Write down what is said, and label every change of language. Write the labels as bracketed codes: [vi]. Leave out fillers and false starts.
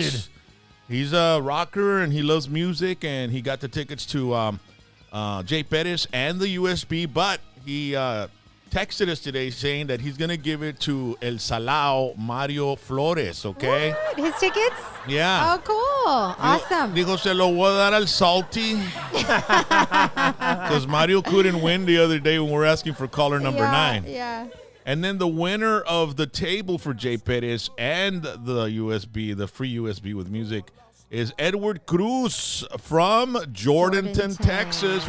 [en] tickets. He's a rocker, and he loves music, and he got the tickets to Jay Pettis and the USB, but he texted us today saying that he's going to give it to El Salao Mario Flores, okay? What? His tickets? Yeah. Oh, cool. Awesome. [es] Dijo, se lo voy a dar al Salty. [en] Because Mario couldn't win the other day when we were asking for caller number 9. Yeah. And then the winner of the table for Jay Pettis and the USB, the free USB with music, is Edward Cruz from Jordanton, Texas.